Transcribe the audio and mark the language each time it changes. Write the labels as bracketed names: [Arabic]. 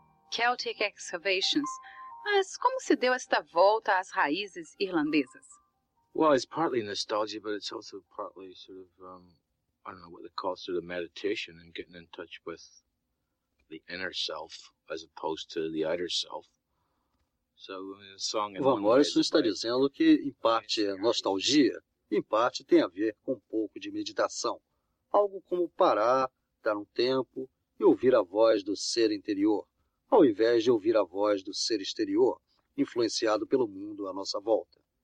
[Portuguese] Celtic Excavations. Mas como se deu esta volta às raízes irlandesas? [English] Well, it's partly nostalgia, but it's also partly sort of I don't know what they call sort of meditation and getting in touch with the inner self as opposed to the outer self. So, a song [Portuguese] in Van Morrison está dizendo que em parte é nostalgia, em parte tem a ver com um pouco de meditação, algo como parar, dar um tempo e ouvir a voz do ser interior, ao invés de ouvir a voz do ser exterior, influenciado pelo mundo à nossa volta.